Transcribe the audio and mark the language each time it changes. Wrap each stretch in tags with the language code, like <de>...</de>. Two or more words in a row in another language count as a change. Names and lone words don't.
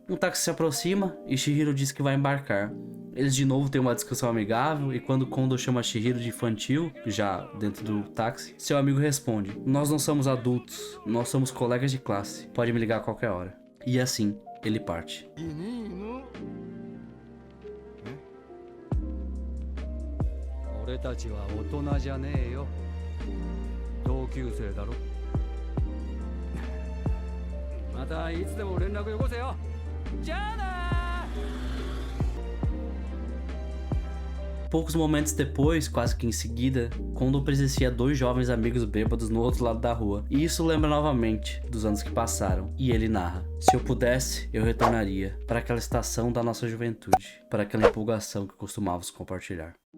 <pt>Um táxi se aproxima e Chihiro diz que vai embarcar. Eles de novo têm uma discussão amigável e quando Kondo chama Chihiro de infantil, já dentro do táxi, seu amigo responde: nós não somos adultos, nós somos colegas de classe, pode me ligar a qualquer hora. E assim, ele parte.</pt> <ja>俺たちは大人じゃねえよ。同級生だろ。またいつでも連絡よこせよ。じゃあな。</ja> <pt>Poucos momentos depois, quase que em seguida, Kondo presencia dois jovens amigos bêbados no outro lado da rua. E isso lembra novamente dos anos que passaram. E ele narra: se eu pudesse, eu retornaria para aquela estação da nossa juventude, para aquela empolgação que costumávamos compartilhar.</pt>